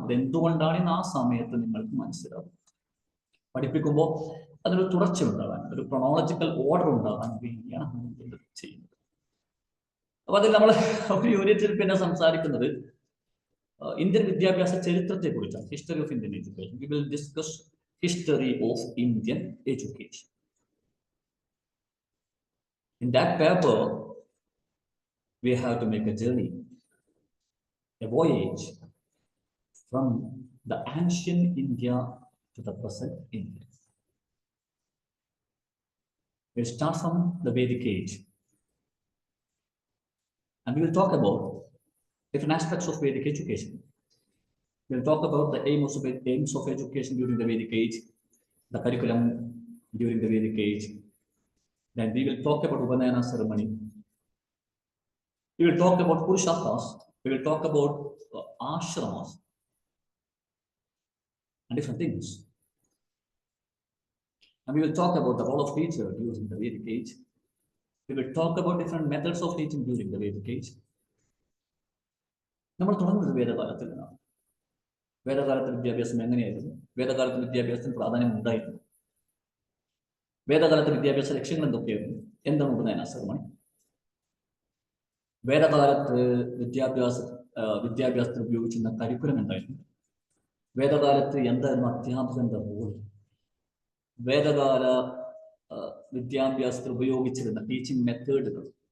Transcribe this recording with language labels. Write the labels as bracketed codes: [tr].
[ml] അത് എന്തുകൊണ്ടാണെന്ന് ആ സമയത്ത് നിങ്ങൾക്ക് മനസ്സിലാവും. പഠിപ്പിക്കുമ്പോൾ അതിനൊരു തുടർച്ച ഉണ്ടാകാൻ, ഒരു ക്രോണോളജിക്കൽ ഓർഡർ ഉണ്ടാകാൻ വേണ്ടിയാണ് നമ്മൾ ചെയ്യുന്നത്. അപ്പൊ അതിൽ നമ്മൾ ഒരു യൂണിറ്റിൽ പിന്നെ സംസാരിക്കുന്നത് ഇന്ത്യൻ വിദ്യാഭ്യാസ ചരിത്രത്തെ കുറിച്ചാണ്. [en] History of Indian education. We will discuss history of Indian education. In that paper, we have to make a journey, a voyage from the ancient India to the present India. We'll start from the Vedic age, and we will talk about different aspects of Vedic education. We'll talk about the aims of education during the Vedic age, the curriculum during the Vedic age. Then we will talk about Upanayana ceremony. We will talk about Purusharthas. We will talk about ashramas and different things. And we will talk about the role of teacher during the Vedic age. We will talk about different methods of teaching during the Vedic age. [ml] നമ്മൾ തുടങ്ങുന്നത് വേദകാലത്തിൽ നിന്നാണ്. വേദകാലത്ത് വിദ്യാഭ്യാസം എങ്ങനെയായിരുന്നു, വേദകാലത്ത് വിദ്യാഭ്യാസത്തിന് പ്രാധാന്യം ഉണ്ടായിരുന്നു, വേദകാലത്ത് വിദ്യാഭ്യാസ ലക്ഷ്യങ്ങൾ എന്തൊക്കെയായിരുന്നു, എന്താണ് ഉപനയന സെറമണി, വേദകാലത്ത് വിദ്യാഭ്യാസത്തിൽ ഉപയോഗിച്ചിരുന്ന കരിക്കുലം എന്തായിരുന്നു, വേദകാലത്ത് എന്തായിരുന്നു അധ്യാപകന്റെ റോൾ, വേദകാല വിദ്യാഭ്യാസത്തിൽ ഉപയോഗിച്ചിരുന്ന ടീച്ചിങ് മെത്തേഡുകൾ,